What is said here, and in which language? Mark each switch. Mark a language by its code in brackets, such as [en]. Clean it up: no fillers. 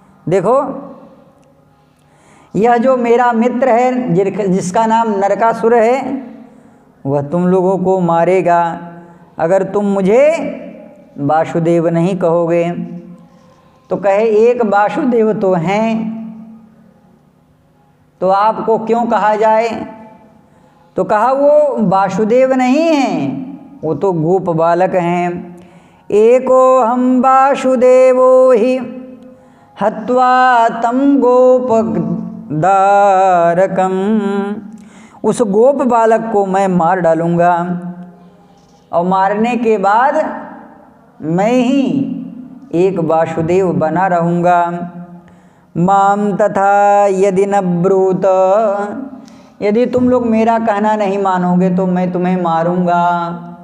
[hi] देखो, यह जो मेरा मित्र है जिसका नाम नरकासुर है, वह तुम लोगों को मारेगा अगर तुम मुझे वासुदेव नहीं कहोगे। तो कहे, एक वासुदेव तो हैं, तो आपको क्यों कहा जाए? तो कहा, वो वासुदेव नहीं हैं, वो तो गोप बालक हैं। [sa] एको हम वासुदेवो ही हत्वा तम गोपदारकम। [hi] उस गोप बालक को मैं मार डालूंगा और मारने के बाद मैं ही एक वासुदेव बना रहूँगा। [sa] माम तथा यदि न ब्रूत, [hi] यदि तुम लोग मेरा कहना नहीं मानोगे तो मैं तुम्हें मारूंगा।